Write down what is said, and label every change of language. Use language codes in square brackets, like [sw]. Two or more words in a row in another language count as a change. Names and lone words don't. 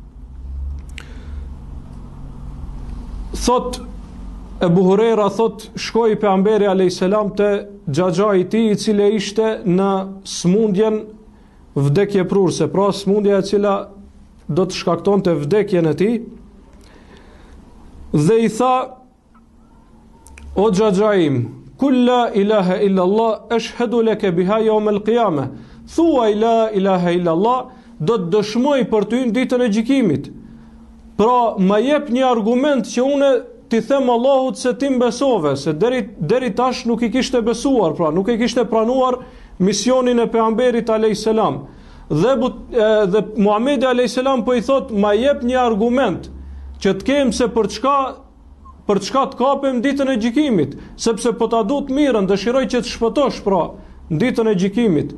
[sq] Thot Ebu Hurajra, thot shkoi pejgamberi [ar] عليه السلام [sq] te xhaxha i tij, i cili ishte në smundjen vdekje prurse, pra smundja e cila do të shkaktonte vdekjen e tij, dhe i tha: o xhaxhaim, [ar] قل لا إله إلا الله أشهد لك بها يوم القيامة. [sq] Thuaj [ar] لا إله إلا الله, [sq] do të dëshmoj për ty në ditën e gjykimit. Pra, ma jep një argument që une ti them Allahut se ti mbesove, se deri tash nuk i kishte besuar, pra nuk i kishte pranuar misionin e pejgamberit [ar] عليه السلام. [sq] Dhe Muhamedi [ar] عليه السلام [sq] po i thot, ma jep një argument që të kem se për çka të kapem ditën e gjykimit, sepse po ta du të mirën, dëshiroj që të shpëtosh pra në ditën e gjykimit.